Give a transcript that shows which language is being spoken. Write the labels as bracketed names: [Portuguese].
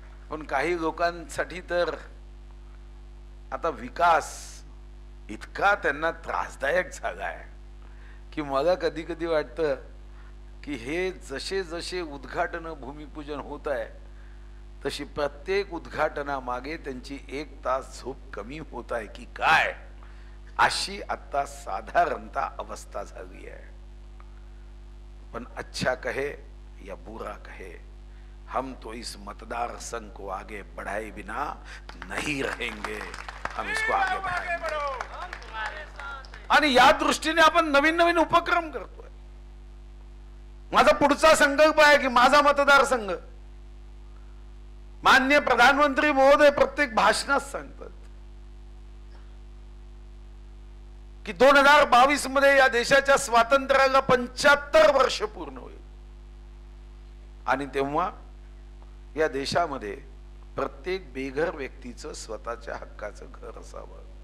[Marathi] पण काही लोकांसाठी तर आता विकास इतका त्यांना त्रासदायक झाला आहे की मला कधी कधी वाटतं की हे जसे जसे उद्घाटन भूमिपूजन होत आहे तशी प्रत्येक उद्घाटनामागे त्यांची 1 तास झोप कमी होत आहे की काय, अशी आता साधारणतः अवस्था झाली आहे. [Hindi] पण अच्छा कहे या बुरा कहे, हम तो इस मतदार संघ को आगे बढ़ाए बिना नहीं रहेंगे, हम इसको आगे बढ़ाएंगे. [Marathi] आणि या दृष्टीने आपण नवीन नवीन उपक्रम करतोय. माझा पुढचा संकल्प आहे की माझा मतदारसंघ, माननीय प्रधानमंत्री महोदय प्रत्येक भाषणात सांगतात की 2022 मध्ये या देशाच्या स्वातंत्र्याला 75 वर्ष पूर्ण होईल आणि तेव्हा या देशामध्ये प्रत्येक बेघर व्यक्तीचं स्वतःच्या हक्काचं घर असावं.